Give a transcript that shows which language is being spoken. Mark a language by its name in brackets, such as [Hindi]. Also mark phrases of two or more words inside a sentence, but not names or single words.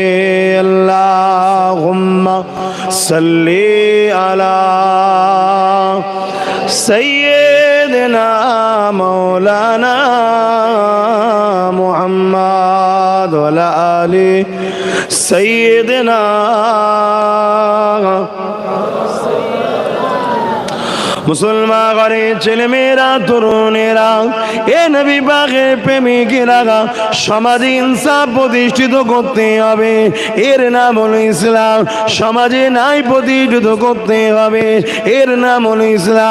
[Arabic] اللہم صلی علی سیدنا مولانا محمد وعلی آل [Bangla] سیدنا মুসলমান ঘরে ছেলে মেয়েরা তরুণেরা এ নবী পাকের প্রেমিকেরা সমাজে ইনসাফ প্রতিষ্ঠিত করতে হবে, এর নাম হলো ইসলাম। সমাজে ন্যায় প্রতিষ্ঠিত করতে হবে, এর নাম হলো ইসলাম।